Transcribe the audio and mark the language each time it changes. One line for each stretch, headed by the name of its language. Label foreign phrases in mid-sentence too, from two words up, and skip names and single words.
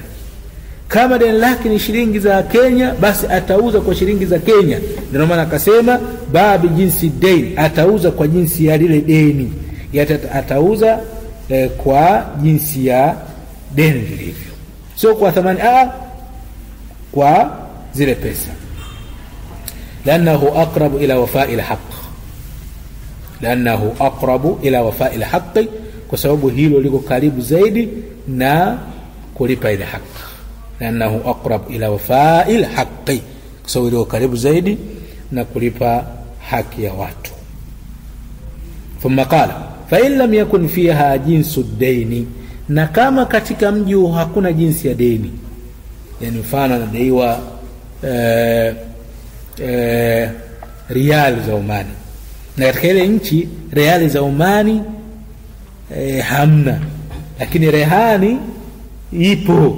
Swahili: Kama deni lake ni shilingi za Kenya, basi atauza kwa shilingi za Kenya. Ndio maana akasema babi jinsi deni, atauza kwa jinsi ya lile deni, atauza kwa jinsi ya deni lilivyo, sio kwa thamani kwa zile pesa.
Arabic: لأنه أقرب إلى وفاء الحق,
Swahili: kwa sababu hilo liko karibu zaidi na kulipa ile haki.
Arabic: لأنه أقرب إلى وفاء الحق,
Swahili: kwa sababu liko karibu zaidi na kulipa haki ya watu.
Arabic: ثم قال فإن لم يكن فيها جنس الدين,
Swahili: na kama katika mji hakuna jinsi ya deni, yani mfano anadaiwa riali za Omani, na katika ile nchi riali za Omani hamna, lakini rehani ipo.